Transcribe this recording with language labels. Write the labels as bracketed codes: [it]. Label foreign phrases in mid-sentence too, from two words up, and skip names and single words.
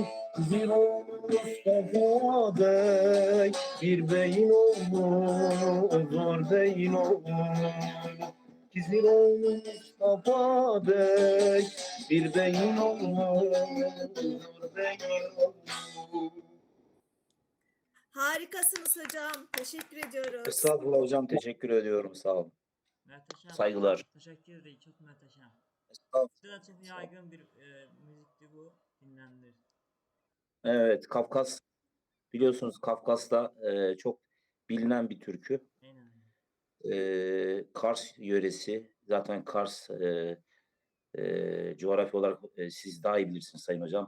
[tr] Bir oğlu Mustafa Bey, bir beyin oğlu, zor beyin oğlu. Gizli oğlu Mustafa Bey, bir beyin oğlu, zor beyin oğlu. Harikasınız hocam. Teşekkür ediyoruz. Estağfurullah hocam, teşekkür ediyorum, sağ olun. [az] Möhtəşəm. [tr] Saygılar. [az] Təşəkkür edirik. Çox möhtəşəm. [tr] Estağfurullah. [az] Bizdə də çox yaygın bir müzikdir bu. Dinlənilir. [tr] Evet, Kafkas, biliyorsunuz Kafkas'ta çok bilinen bir türkü. [az] Eynən. [tr] Kars yöresi, zaten Kars coğrafi olarak siz daha iyi bilirsiniz Sayın Hocam.